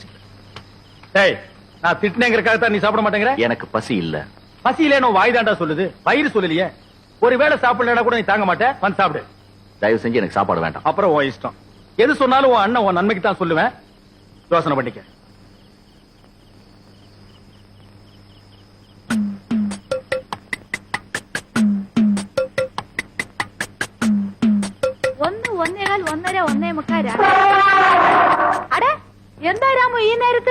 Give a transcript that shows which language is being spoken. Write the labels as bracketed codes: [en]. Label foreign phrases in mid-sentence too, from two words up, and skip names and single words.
[ta] டேய், நான் திட்டினேங்கிறதுக்காக தான் நீ சாப்பிட மாட்டேங்கிற? எனக்கு பசி இல்ல. பசி இல்லைன்னு வாய் தாண்டா சொல்லுது, வயிறு சொல்லலையே. ஒருவேளை சாப்பிடலன்னா கூட நீ தாங்க மாட்டேன், வந்து சாப்பிடு. தயவு செஞ்சு எனக்கு சாப்பாடு வேண்டாம். அப்புறம் உன் இஷ்டம். எது சொன்னாலும் உன் அண்ணன் உன் நன்மைக்கு தான் சொல்லுவேன். யோசனை பண்ணிக்க. [ml] ഒന്ന് ഒന്നേകാൽ ഒന്നര ഒന്നേ മുക്കാൽ. അടെ എന്താ രാമു ഈ നേരത്ത്?